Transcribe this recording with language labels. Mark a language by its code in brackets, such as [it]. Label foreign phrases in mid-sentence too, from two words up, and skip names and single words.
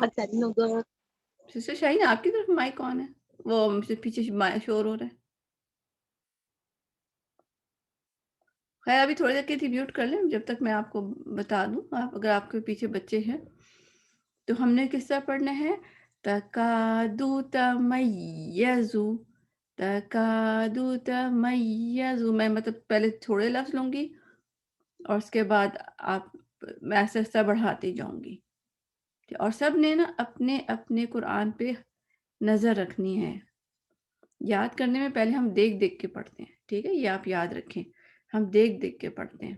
[ur] سسٹر شاہین آپ کی طرف مائک آن ہے؟ وہ پیچھے شور ہو رہا ہے۔ خیر ابھی تھوڑی دیر کے لیے میوٹ کر لیں جب تک میں آپ کو بتا دوں۔ اگر آپ کے پیچھے بچے ہیں تو ہم نے کس طرح پڑھنا ہے؟ [ar] تکادو تمیزو، تکادو تمیزو، [ur] میں مطلب پہلے تھوڑے لفظ لوں گی اور اس کے بعد میں ایسا ایسا بڑھاتی جاؤں گی، اور سب نے نا اپنے اپنے قرآن پہ نظر رکھنی ہے۔ یاد کرنے میں پہلے ہم دیکھ دیکھ کے پڑھتے ہیں، ٹھیک ہے، یہ آپ یاد رکھیں، ہم دیکھ دیکھ کے پڑھتے ہیں۔